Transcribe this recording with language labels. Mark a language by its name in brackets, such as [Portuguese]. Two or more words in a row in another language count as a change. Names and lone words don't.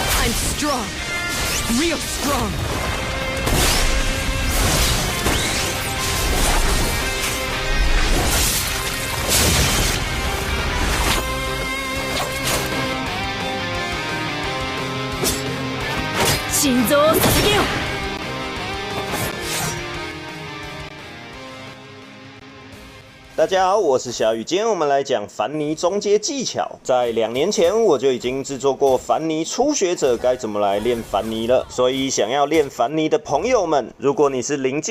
[English] I'm strong, real strong. [Japanese] 心臓を捧げよ。 [Chinese] 大家好，我是小雨，今天我们来讲凡尼中阶技巧。在2年前我就已经制作过凡尼初学者该怎么来练凡尼了，所以想要练凡尼的朋友们，如果你是零